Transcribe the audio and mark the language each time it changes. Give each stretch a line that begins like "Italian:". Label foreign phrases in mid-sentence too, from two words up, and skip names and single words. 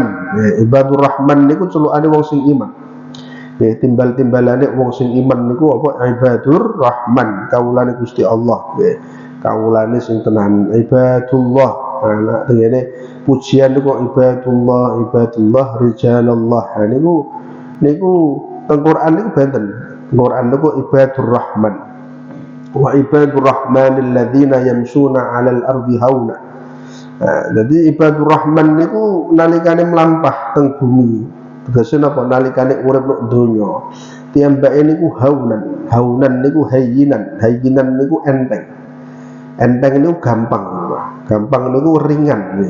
Arabic: عباد الرحمن
Javanese: niku celukane wong sing iman. Timbal-timbalane wong sing iman niku apa
Arabic: عباد الرحمن,
Javanese: kawulane Gusti Allah. Kawulane sing tenan ibadullah. Nah tengene pujian niku
Arabic: عباد الله رجال الله.
Javanese: Niku teng Quran niku benten. Quran niku
Arabic: عباد الرحمن. وعباد الرحمن الذين يمشون على الأرض هونا.
Javanese: Jadi
Arabic: عباد الرحمن
Javanese: niku nalikane mlampah teng bumi. Tegese napa nalikane urip nek donya. Tiyambake niku haunan niku hayyinan niku enteng. Enteng niku gampang. Gampang niku ringan.